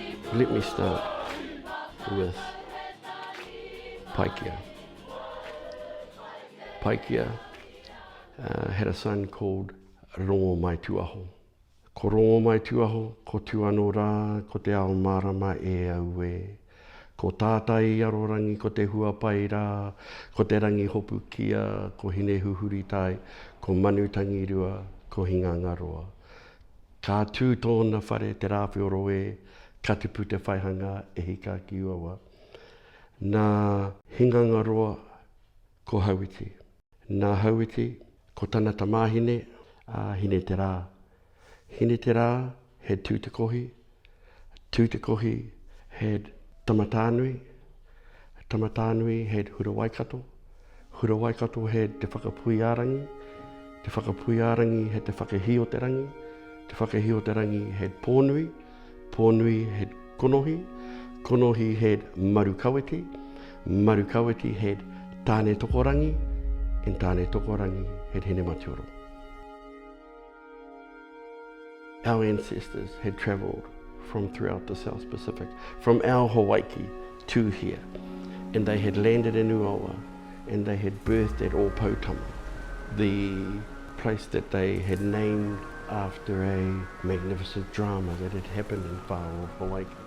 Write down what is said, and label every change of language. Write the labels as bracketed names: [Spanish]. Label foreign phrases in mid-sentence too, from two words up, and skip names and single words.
[English] Let me start with Paikea. Paikea had a son called Rongo Mai Tuaho. [Māori] Ko Rongo Mai Tuaho, ko tuano rā, ko te ao marama e au e. Ko tātai arorangi, ko te huapai rā, ko te rangi hopu kia, ko hine huhuri tai, ko manutangi rua, ko hinganga roa. Ka tū tōna whare te rāwhioro e, ka tupu te whaihanga e hika ki uawa. Nā hinganga roa, ko hauiti. Nā hauiti, ko tana tamāhine, hine te rā. [English] Hine te rā, had tūtekohi. Tūtekohi had tamatānui. Tamatānui had hura waikato. Hura waikato had te whakapuiarangi. Te whakapuiarangi had te whakahio te rangi. Te whakahio te rangi had pōnui. Pōnui had konohi. Konohi had marukawiti. Marukawiti had tāne tokorangi. And tāne tokorangi had Hinematioro. Our ancestors had travelled from throughout the South Pacific, from our Hawaii to here, and they had landed in Uawa, and they had birthed at Ōpōtama, the place that they had named after a magnificent drama that had happened in Whāo, Hawaii.